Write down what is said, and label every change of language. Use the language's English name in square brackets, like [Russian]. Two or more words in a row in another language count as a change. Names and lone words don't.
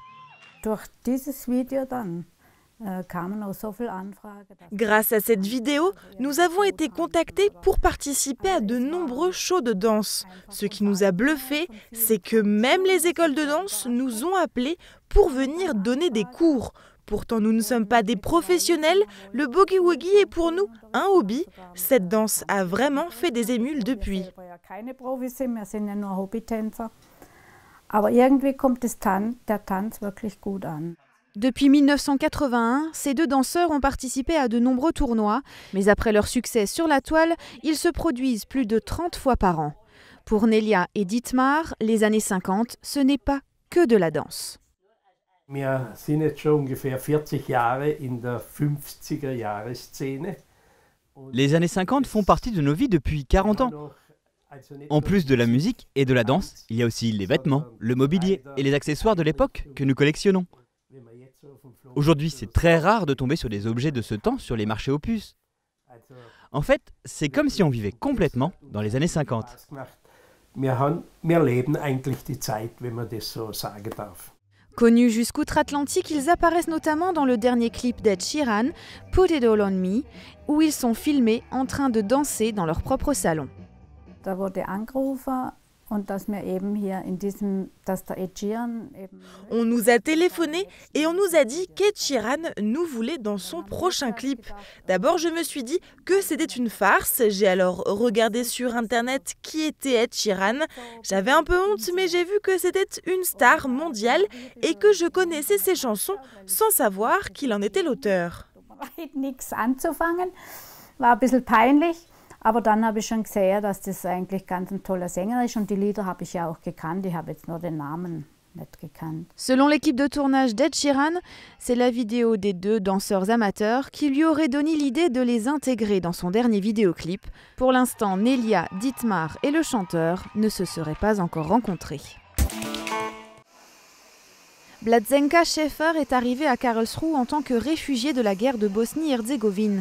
[French] Grâce à cette vidéo, nous avons été contactés pour participer à de nombreux shows de danse. Ce qui nous a bluffés, c'est que même les écoles de danse nous ont appelés pour venir donner des cours. Pourtant, nous ne sommes pas des professionnels, le boogie-woogie est pour nous un hobby. Cette danse a vraiment fait des émules depuis. [German] Aber irgendwie kommt der Tanz wirklich gut an. [French] Depuis 1981, ces deux danseurs ont participé à de nombreux tournois, mais après leur succès sur la toile, ils se produisent plus de 30 fois par an. Pour Nelia et Dietmar, les années 50, ce n'est pas que de la danse. [German] Wir sind jetzt schon ungefähr 40 Jahre in der 50er-Jahre-Szene. [French] Les années 50 font partie de nos vies depuis 40 ans. En plus de la musique et de la danse, il y a aussi les vêtements, le mobilier et les accessoires de l'époque que nous collectionnons. Aujourd'hui, c'est très rare de tomber sur des objets de ce temps sur les marchés aux puces. En fait, c'est comme si on vivait complètement dans les années 50. [German] Wir leben eigentlich die Zeit, wenn man das so sagen darf. [French] Connus jusqu'outre-Atlantique, ils apparaissent notamment dans le dernier clip d'Ed Sheeran, Put It All On Me, où ils sont filmés en train de danser dans leur propre salon. [German] Da wurde angerufen und dass wir eben hier in diesem, dass der Ed Sheeran eben... [French] On nous a téléphoné et on nous a dit qu'Ed Sheeran nous voulait dans son prochain clip. D'abord, je me suis dit que c'était une farce. J'ai alors regardé sur internet qui était Ed Sheeran. J'avais un peu honte, mais j'ai vu que c'était une star mondiale et que je connaissais ses chansons sans savoir qu'il en était l'auteur. [German] Nichts anzufangen, war ein bisschen peinlich. Aber dann habe ich schon gesehen, dass das eigentlich ganz ein toller Sänger ist und die Lieder habe ich ja auch gekannt. Ich habe jetzt nur den Namen nicht gekannt. [French] Selon l'équipe de tournage d'Ed Sheeran, c'est la vidéo des deux danseurs amateurs qui lui aurait donné l'idée de les intégrer dans son dernier vidéoclip. Pour l'instant, Nelia, Dietmar et le chanteur ne se seraient pas encore rencontrés. Blatzenka Schäfer est arrivée à Karlsruhe en tant que réfugiée de la guerre de Bosnie-Herzégovine.